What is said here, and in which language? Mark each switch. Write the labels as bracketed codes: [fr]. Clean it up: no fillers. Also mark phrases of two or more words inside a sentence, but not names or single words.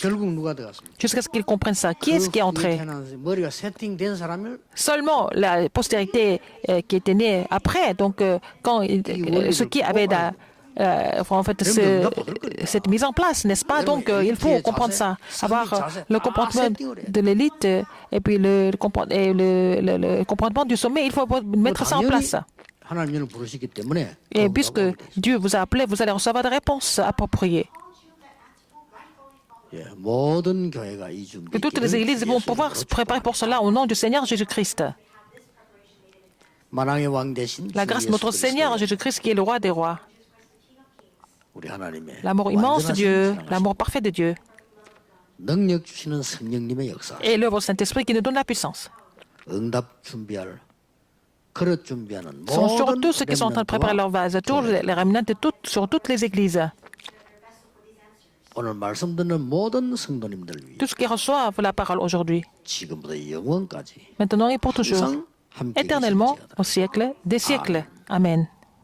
[ko] 결국 누가 들어갔습니까? [fr] jusqu'à ce qu'ils comprennent ça. Qui est-ce qui est entré? [ko] 머리가 세팅된 사람을 [fr] Seulement la postérité qui était née après. Donc, ceux qui avaient en fait cette mise en place, n'est-ce pas? Donc, il faut comprendre ça, avoir le comportement de l'élite et puis le comportement du sommet. Il faut mettre ça en place. [ko] 하나님을 부르시기 때문에 [fr] Et puisque Dieu vous a appelé, vous allez recevoir des réponses appropriées. [ko] 예, 모든 교회가 이 준비. [fr] Que toutes les églises vont pouvoir se préparer pour cela au nom du Seigneur Jésus-Christ. [ko] 만왕의 왕 대신 [fr] La grâce de notre Seigneur Jésus-Christ qui est le roi des rois. [ko] 우리 하나님의 [fr] L'amour immense de [ko] 완전하신 [fr] Dieu, [ko] 사랑하심, [fr] l'amour parfait de Dieu. [ko] 능력 주시는 성령님의 역사, [fr] Et l'œuvre du Saint-Esprit qui nous donne la puissance. [ko] 응답 준비할 그릇 준비하는 [fr] Ce sont [ko] 모든 [fr] surtout ceux qui sont en train de préparer leur vase, tous les rémanentes sur toutes les églises. [ko] 오늘 말씀 듣는 모든 성도님들 위해 [fr] Tous ceux qui reçoivent la parole aujourd'hui, [ko] 지금부터 영원까지 [fr] maintenant et pour toujours, [ko] 항상 함께 [fr] éternellement, [ko] 계실지어다. [fr] au siècle des siècles. Amen.